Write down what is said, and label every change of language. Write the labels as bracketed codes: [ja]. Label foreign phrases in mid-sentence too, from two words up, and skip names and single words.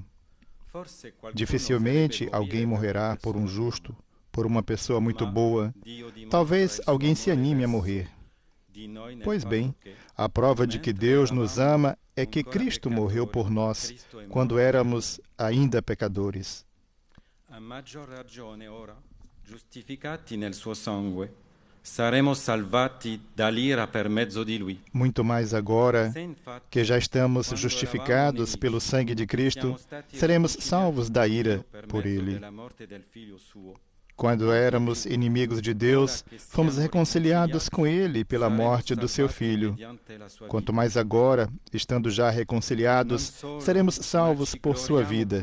[pt] Dificilmente alguém morrerá por um justo, por uma pessoa muito boa. Talvez alguém se anime a morrer. Pois bem, a prova de que Deus nos ama é que Cristo morreu por nós, quando éramos ainda pecadores. [it] A maggior ragione ora, giustificati nel suo sangue, saremo salvati dall'ira per mezzo di lui. [pt] Muito mais agora que já estamos justificados pelo sangue de Cristo, seremos salvos da ira por ele. Quando éramos inimigos de Deus, fomos reconciliados com ele pela morte do seu Filho. Quanto mais agora, estando já reconciliados, seremos salvos por sua vida.